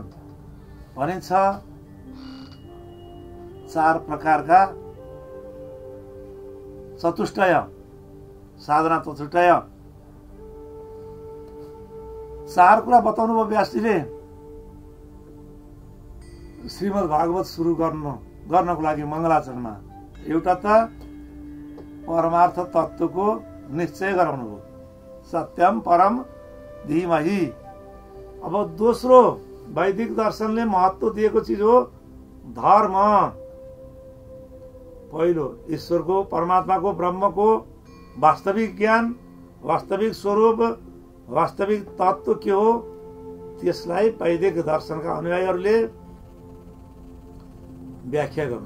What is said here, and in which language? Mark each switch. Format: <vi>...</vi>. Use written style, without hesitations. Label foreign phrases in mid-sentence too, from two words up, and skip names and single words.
<ne>भनिन्छ 4 प्रकारका चतुष्टय साधना चतुष्टय। 4 कुरा बताउनु भयो व्यासजीले श्रीमद् भागवत सुरु गर्नको लागि मङ्गलाचरणमा। एउटा त परमार्थ तत्त्वको निश्चय गराउनु भयो,</ne> <sa>सत्यम परम धीमहि।</sa> <ne>अब दोस्रो वैदिक दर्शनले महत्त्व दिएको चिज हो धर्म। पहिलो ईश्वरको, परमात्माको, ब्रह्मको वास्तविक ज्ञान, वास्तविक स्वरूप, वास्तविक तत्त्व के हो, त्यसलाई वैदिक दर्शनका अनुयायीहरूले व्याख्या गर्नु छ।</ne>